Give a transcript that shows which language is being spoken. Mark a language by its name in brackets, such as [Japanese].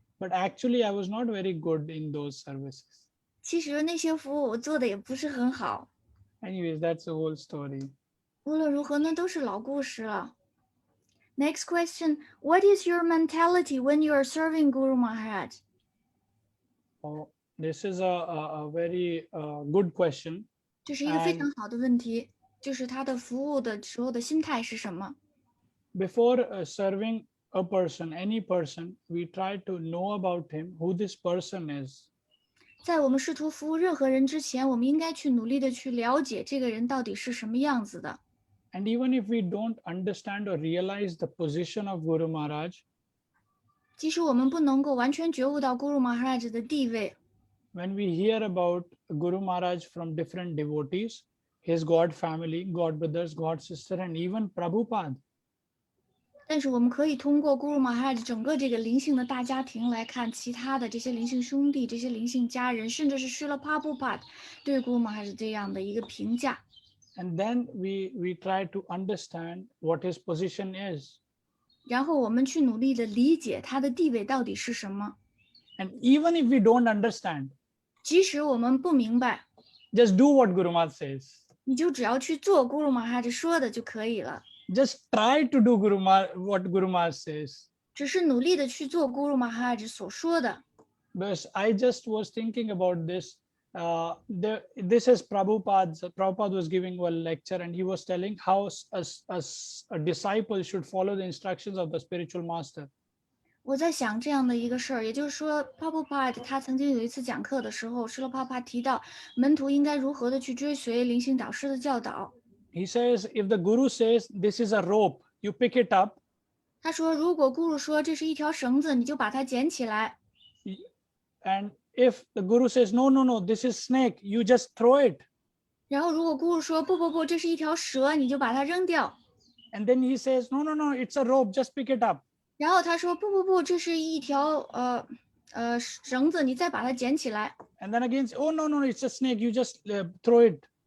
[English] but actually I was not very good in those services. [Chinese] 其实那些服务我做的也不是很好。 [English] Anyways, that's the whole story. [Chinese] 无论如何，那都是老故事了。 [English] Next question: What is your mentality when you are serving Guru Maharaj? Oh, this is a very good question. [Chinese] 这是一个非常好的问题，就是他的服务的时候的心态是什么？ [English] Before serving a person, any person, we try to know about him, who this person is. [Chinese] 在我们试图服务任何人之前，我们应该去努力的去了解这个人到底是什么样子的。 [English] And even if we don't understand or realize the position of Guru Maharaj, [Chinese] 即使我们不能够完全觉悟到 Guru Maharaj 的地位， [English] when we hear about Guru Maharaj from different devotees, his God family, God brothers, God sister, and even Prabhupada, [Chinese] 但是我们可以通过 Guru Maharaj 整个这个灵性的大家庭来看其他的这些灵性兄弟、这些灵性家人，甚至是 Srila Prabhupada 对 Guru Maharaj 这样的一个评价。 [English] and then we try to understand what his position is. [Chinese] 然后我们去努力的理解他的地位到底是什么。 [English] And even if we don't understand, [Chinese] 即使我们不明白， [English] just do what Guru Maharaj says. [Chinese] 你就只要去做 Guru Maharaj 说的就可以了。 [English] Just try to do what Guru Maharaj says. [Chinese] 只是努力的去做 Guru Maharaj 所说的。 [English] Because I just was thinking about this. This is Prabhupada. Prabhupada was giving a lecture and he was telling how a disciple should follow the instructions of the spiritual master. [Chinese] 我在想这样的一个事儿，也就是说 Prabhupada 他曾经有一次讲课的时候，Srila Prabhupada 提到门徒应该如何的去追随灵性导师的教导。 [English] He says, if the Guru says this is a rope, you pick it up. [Chinese] 他说，如果 Guru 说这是一条绳子，你就把它捡起来。 [English] And if the Guru says, no, no, no, this is snake, you just throw it. [Chinese] 然后如果 Guru 说不，这是一条蛇，你就把它扔掉。 [English] And then he says, no, no, no, it's a rope, just pick it up. [Chinese] 然后他说不，这是一条绳子，你再把它捡起来。 [English] And then again, oh, no, no, it's a snake, you just throw it.